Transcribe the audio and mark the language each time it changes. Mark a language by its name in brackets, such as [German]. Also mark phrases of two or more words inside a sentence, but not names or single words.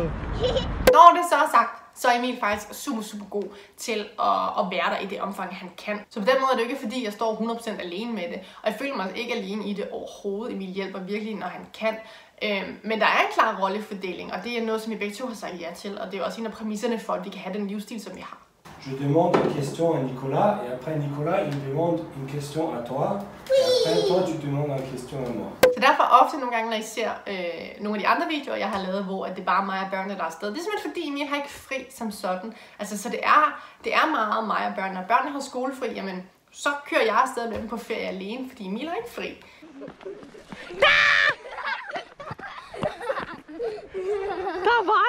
[Danish] Når det så er sagt, så er Emil faktisk super god til at være der i det omfang, han kan. Så på den måde er det ikke fordi, jeg står 100% alene med det. Og jeg føler mig ikke alene i det overhovedet. Emil hjælper virkelig, når han kan. Men der er en klar rollefordeling, og det er noget, som vi begge to har sagt ja til. Og det er også en af præmisserne for, at vi kan have den livsstil, som vi har. [French] Je demande une question à Nicolas, et après Nicolas, il demande une question à toi. Et après toi, tu demandes une question à moi. [Danish] Så derfor ofte nogle gange, når I ser nogle af de andre videoer, jeg har lavet, hvor det er bare mig og børnene, der er afsted. Det er simpelthen fordi, Emil har ikke fri som sådan. Altså, så det er meget mig og børnene. Når børnene har skolefri, jamen, så kører jeg afsted med dem på ferie alene, fordi Emil har ikke fri. Der er vej!